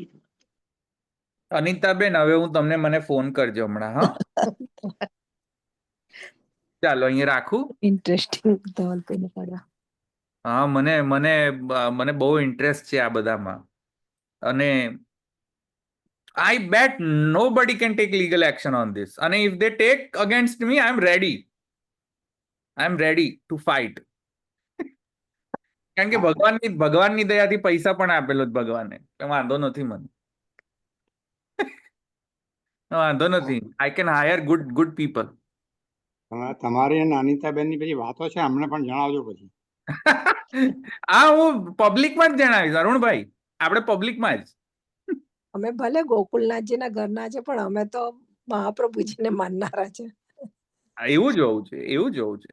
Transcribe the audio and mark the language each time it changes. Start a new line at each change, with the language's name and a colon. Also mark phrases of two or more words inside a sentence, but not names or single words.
Gujarati: અનિતાબેન હવે હું તમને મને ફોન કરજો હમણાં. હા ચાલો અહીંયા રાખું. ઇન્ટરેસ્ટિંગ. હા મને બહુ ઇન્ટરેસ્ટ છે આ બધામાં.
English: અને I bet nobody can take legal action on this. And if they take against me, I am ready. I am ready to fight.
Gujarati: કારણ કે ભગવાનની દયાથી પૈસા પણ આપેલો જ ભગવાને, વાંધો નથી મને, વાંધો નથી.
English: I can hire good people.
Gujarati: તમારી અને અનિતાબેનની બધી વાતો છે, અમને પણ જણાવજો પછી. આ હું પબ્લિકમાં જ જણાવીશ અરુણભાઈ, આપણે પબ્લિકમાં જ. અમે ભલે ગોકુલનાથજીના ઘરના છે પણ અમે તો મહાપ્રભુજીને માનનારા છે. એવું જ હોવું છે, એવું જ હોવું છે.